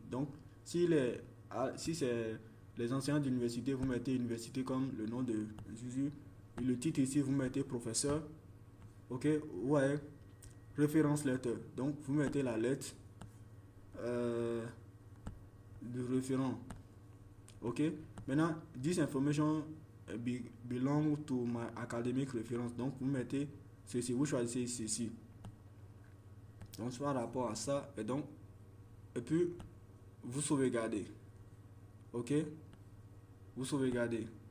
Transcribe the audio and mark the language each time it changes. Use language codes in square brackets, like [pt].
[fr] Donc, si c'est les enseignants d'université, vous mettez université comme le nom de l'institut. Le titre ici, vous mettez professeur. Ok? Ouais. Référence letter. Donc, vous mettez la lettre de référent. Ok? [en] Maintenant, this information belong to my academic reference. [fr] Donc, vous mettez ceci, vous choisissez ceci. Donc, soit rapport à ça, et puis, vous sauvegardez. Ok? Vous sauvegardez.